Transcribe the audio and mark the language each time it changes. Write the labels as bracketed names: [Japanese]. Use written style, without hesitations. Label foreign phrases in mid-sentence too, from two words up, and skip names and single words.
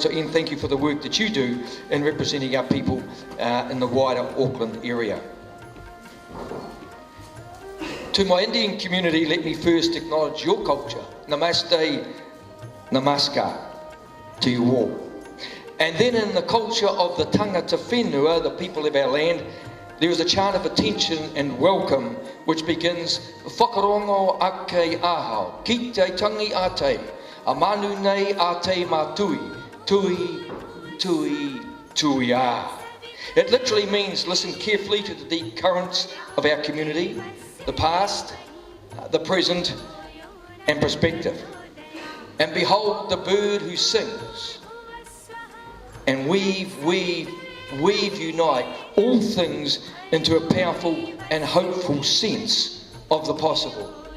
[English] So Ian, thank you for the work that you do in representing our people in the wider Auckland area. To my Indian community, let me first acknowledge your culture. [Hindi] Namaste, namaskar [English] to you all. And then in the culture of the [Māori] tangata whenua, [English] the people of our land, there is a chant of attention and welcome which begins [Māori] whakarongo ake ahau, ki te tangi ate, a manu nei ate matui, tui, tui, tui a. [English] It literally means listen carefully to the deep currents of our community, the past, the present and perspective. And behold the bird who sings, and weave, unite all things into a powerful and hopeful sense of the possible.